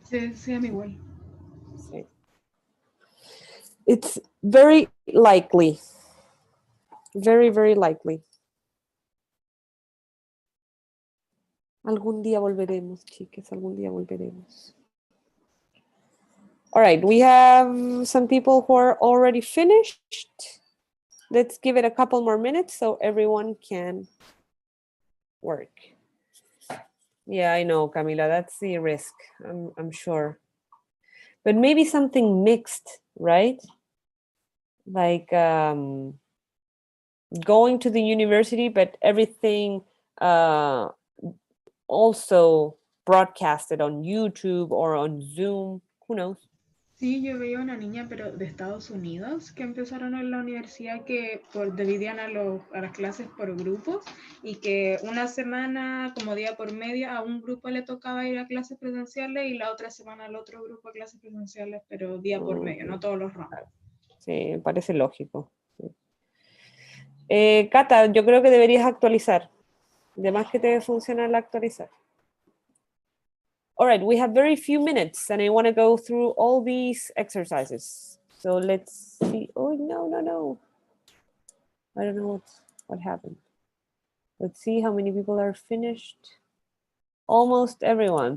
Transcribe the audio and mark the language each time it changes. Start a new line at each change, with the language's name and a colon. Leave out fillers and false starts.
Spanish: Sí, sí, a mí igual. Sí.
English: It's very likely. Very, very likely.
Spanish: Algún día volveremos, chicas, algún día volveremos.
English: All right, we have some people who are already finished. Let's give it a couple more minutes so everyone can work. Yeah, I know, Camila, that's the risk, I'm sure. But maybe something mixed, right? Like going to the university, but everything also broadcasted on YouTube or on Zoom, who knows?
Spanish: Sí, yo veía una niña, pero de Estados Unidos, que empezaron en la universidad que dividían a las clases por grupos y que una semana, como día por medio, a un grupo le tocaba ir a clases presenciales y la otra semana al otro grupo a clases presenciales, pero día por medio, no todos los ramos. Sí, me parece lógico. Sí. Cata, yo creo que deberías actualizar. De más que te debe funcionar la actualizar.
English: All right, we have very few minutes and I want to go through all these exercises. So let's see. Oh, no. I don't know what happened. Let's see how many people are finished. Almost everyone.